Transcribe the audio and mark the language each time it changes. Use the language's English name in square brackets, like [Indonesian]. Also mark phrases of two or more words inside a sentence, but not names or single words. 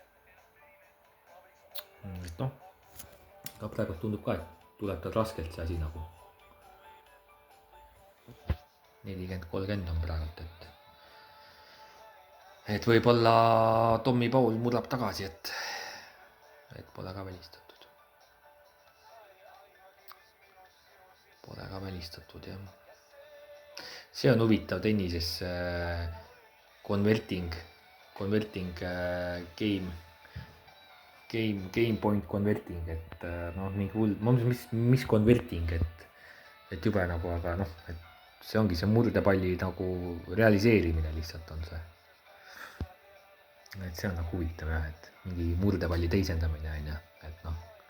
[Estonian] Et noh, ka praegu tundub ka, et tuleb tal raskelt see asi nagu 40-30 on praegu, et võib-olla Tommy Paul murrab tagasi, et pole ka välistatud. Pole ka välistatud, jah. See on huvitav tennises [English] converting game point converting, [Estonian] et noh, mingi hull, mis converting, et jube nagu, aga noh, et see ongi see murdepalli nagu realiseerimine lihtsalt on see. Et see on nagu huvitav jah, et mingi murdepalli teisendamine on ju, et noh.